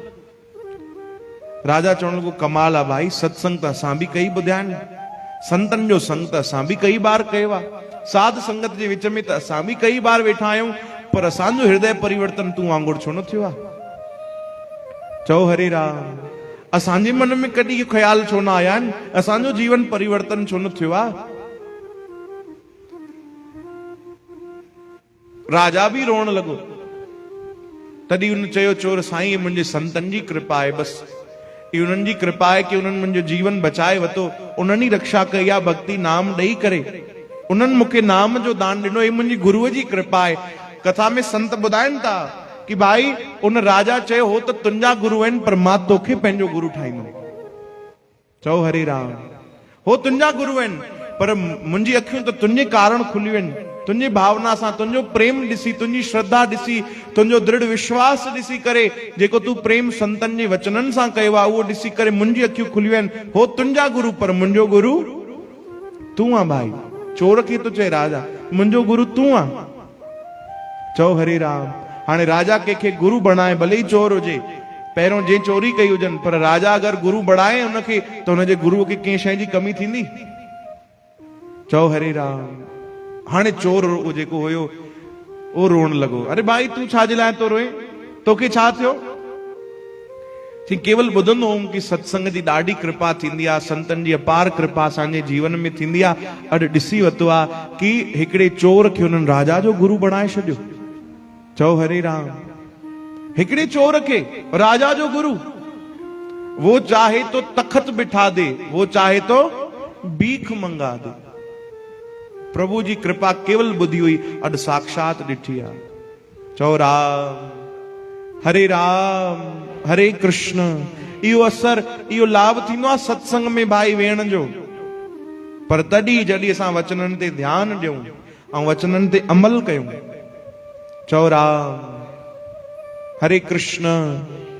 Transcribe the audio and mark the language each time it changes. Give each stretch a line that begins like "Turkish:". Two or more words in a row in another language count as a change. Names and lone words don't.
Sindhi: राजा चवण लॻो, कमाल आहे भाई, सत्संग त असां बि कई ॿुधिया आहिनि, संतन जो संग त असां बि कई बार कयो आहे, साध संगत जे विच में त असां बि कई बार वेठा आहियूं, पर असांजो हृदय परिवर्तन तूं वांगुरु छो न थियो आहे? चओ हरे राम। असांजे मन में कॾहिं इहो ख़्याल छो न आया आहिनि? असांजो जीवन परिवर्तन छो न थियो आहे? राजा भी रोण लॻो। तॾहिं उन चयो चोर साईं मुंहिंजे संतनि जी कृपा आहे, बसि इहा उन्हनि जी कृपा आहे कि उन्हनि मुंहिंजो जीवन बचाए वरितो, उन्हनि ई रक्षा कई आहे भक्ति नाम ॾेई करे, उन्हनि मूंखे नाम जो दान ॾिनो, इहा मुंहिंजी गुरूअ जी कृपा आहे। कथा में संत ॿुधाइनि था कि भाई उन राजा चयो हो त तुंहिंजा गुरू आहिनि पर मां तोखे पंहिंजो गुरू ठाहींदुमि। चओ हरे राम। हो तुंहिंजा गुरू आहिनि पर मुंहिंजी अखियूं त तुंहिंजे कारण खुलियूं आहिनि, तुंहिंजी भावना सां, तुंहिंजो प्रेम ॾिसी, तुंहिंजी श्रद्धा ॾिसी, तुंहिंजो दृढ़ विश्वास ॾिसी करे, जेको तूं प्रेम संतनि जे वचननि सां कयो आहे उहो ॾिसी करे मुंहिंजी अखियूं खुलियूं आहिनि। हो तुंहिंजा गुरू पर मुंहिंजो गुरू तूं आहे भाई। चोर खे तो चए राजा, मुंहिंजो गुरू तूं आहे। चओ हरे राम। हाणे राजा कंहिंखे गुरू बणाए, भले ई चोर हुजे, पहिरियों जे चोरी कई हुजनि, पर राजा अगरि गुरू बणाए उनखे त हुनजे गुरूअ खे कंहिं शइ जी कमी थींदी? चओ हरे राम। हाणे चोर जेको हुयो उहो रोअण लॻो। अरे भाई तूं छाजे लाइ तो रोए, तोखे छा थियो? केवल ॿुधंदो हुउमि कि सत्संग जी ॾाढी कृपा थींदी आहे, संतनि जी अपार कृपा असांजे जीवन में थींदी आहे। अॼु ॾिसी वरितो आहे कि हिकिड़े चोर खे हुननि राजा जो गुरू बणाए छॾियो। चओ हरे राम। हिकिड़े चोर खे राजा जो गुरू,
Hindi: वो चाहे तो तख्त बिठा दे, वो चाहे तो भीख मंगा दे।
Sindhi: प्रभु जी कृपा केवल ॿुधी हुई, अॼु साक्षात ॾिठी आहे। चओ राम। हरे राम हरे कृष्ण। इहो असर, इहो लाभ थींदो आहे सत्संग में भाई वेहण जो। पर तॾहिं जॾहिं असां वचननि ते ध्यानु ॾियूं ऐं वचननि ते अमल कयूं। चओ राम हरे कृष्ण।